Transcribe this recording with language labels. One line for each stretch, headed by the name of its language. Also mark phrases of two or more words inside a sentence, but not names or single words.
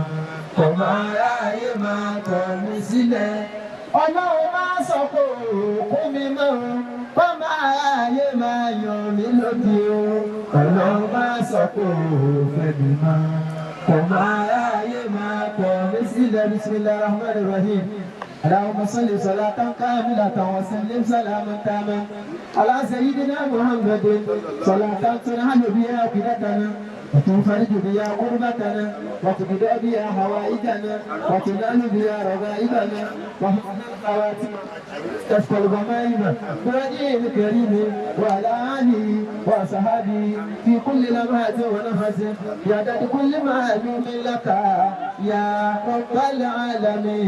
Yoruba: Ọmọ ayé máa kọ̀ mí sílẹ̀. Ọ̀nà máa sọ pé kó mi mọ́. Ọmọ ayé máa yàn mí lódì o. Ọ̀nà máa sọ pé Fẹ́mi máa. Ọmọ ayé máa kọ̀ mí sílẹ̀.
Arabic: بسم الله الرحمن الرحيم. اللهم صل صلاة كاملة وسلم سلاما تاما على سيدنا محمد صلاة تنهل بها كلتنا وتنفرج بها قربتنا وتبدأ بها حوائجنا وتنال بها رغائبنا وحواتنا تسقى الغمائم بوجهه الكريم وعلى آله وصحبه في كل لمحة ونفس يعدد كل معلوم لك يا رب العالمين.